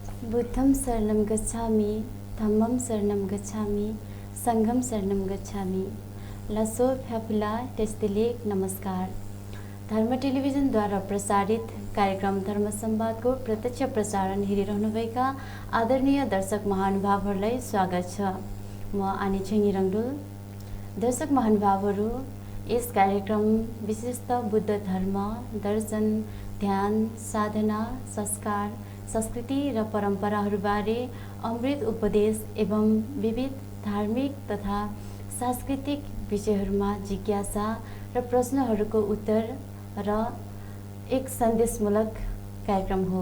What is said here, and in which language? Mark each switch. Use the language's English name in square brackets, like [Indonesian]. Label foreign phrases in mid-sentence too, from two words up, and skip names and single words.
[Pali] बुद्धं शरणं गच्छामि, धम्मं शरणं गच्छामि, संघं शरणं गच्छामि। [Eastern Tamang] लसोफ्याफुला टेस्टिलेक नमस्कार। [Nepali] धर्म टेलिभिजनद्वारा प्रसारित कार्यक्रम धर्म संवादको प्रत्यक्ष प्रसारण हेरिरहनुभएका आदरणीय दर्शक महानुभावहरूलाई स्वागत छ। म आनी छिङी रङडुल। दर्शक महानुभावहरू, यस कार्यक्रम विशेषतः बुद्ध धर्म, दर्शन, ध्यान, साधना, संस्कार, संस्कृति र परम्पराहरूबारे अमृत उपदेश एवं विविध धार्मिक तथा सांस्कृतिक विषयहरूमा जिज्ञासा र प्रश्नहरूको उत्तर र एक सन्देशमूलक कार्यक्रम हो।